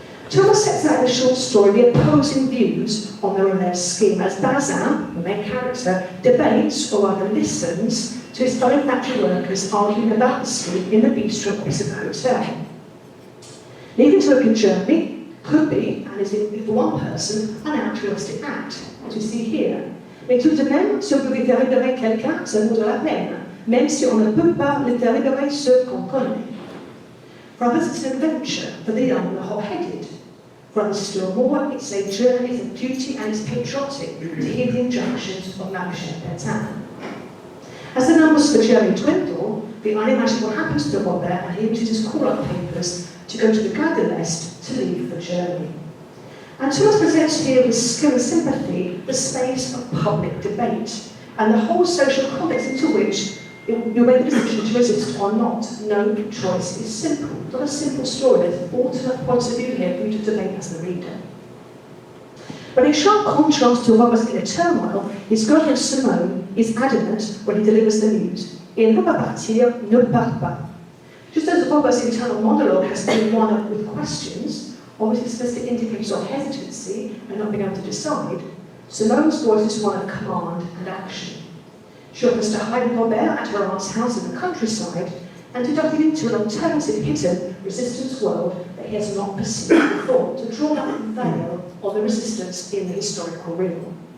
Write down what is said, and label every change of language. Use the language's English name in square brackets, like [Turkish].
[English] Thomas sets out in the short story the opposing views on the Relève scheme as Bazin, the main character, debates or rather listens to his fellow factory workers arguing about the scheme in the bistro opposite the hotel. Leaving to work in Germany could be, and is for one person, an altruistic act, as we see here. [French] Mais tout de même, si on peut délivrer quelqu'un, ça vaut de la peine, même si on ne peut pas le délivrer ceux qu'on connaît. [English] For others, it's an adventure, for the young and the hot-headed. For others, still more, it's a journey of duty and it's patriotic to hear the injunctions of Margaret Atack. As the numbers for Germany dwindle, the unimaginable happens to Robert and he uses his call-up papers to go to the Gare de l'Est to leave for Germany. And Thomas presents here with skill and sympathy the space of public debate and the whole social context into which you make the decision to resist or not. No choice is simple. It's not a simple story. There's alternate points of view here for you to debate as the reader. But in sharp contrast to Robert's inner turmoil, his girlfriend Simone is adamant when he delivers the news. [French] Il ne peut pas partir, ne part pas. [English] Just as Robert's internal monologue has been one with questions, obviously specific indicators of hesitancy and not being able to decide, Simone's voice is one of command and action. She offers to hide Robert at her aunt's house in the countryside and to dive into an alternative hidden resistance world that he has not perceived before, to draw back the veil of the resistance in the historical real.